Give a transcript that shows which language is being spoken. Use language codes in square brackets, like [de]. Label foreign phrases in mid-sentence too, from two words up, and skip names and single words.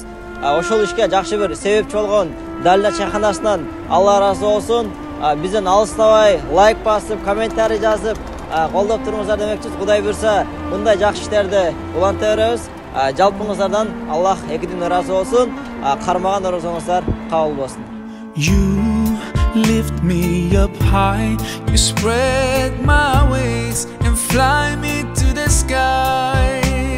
[ky] Ошол ишке жакшы бир себепчи болгон Далина чайханасынан Алла ыраазы болсун. Бизден алыстабай лайк басып, комментарий жазып, колдоп туруңуздар демекчиз. Кудай буйрса, мындай жакшы иштерди уланта беребиз. Жалпыңыздардан Аллах экиден ыраазы болсун. Кармаган оразаңыздар кабыл болсун. [en] You lift me up high, you spread my wings and fly me to the sky.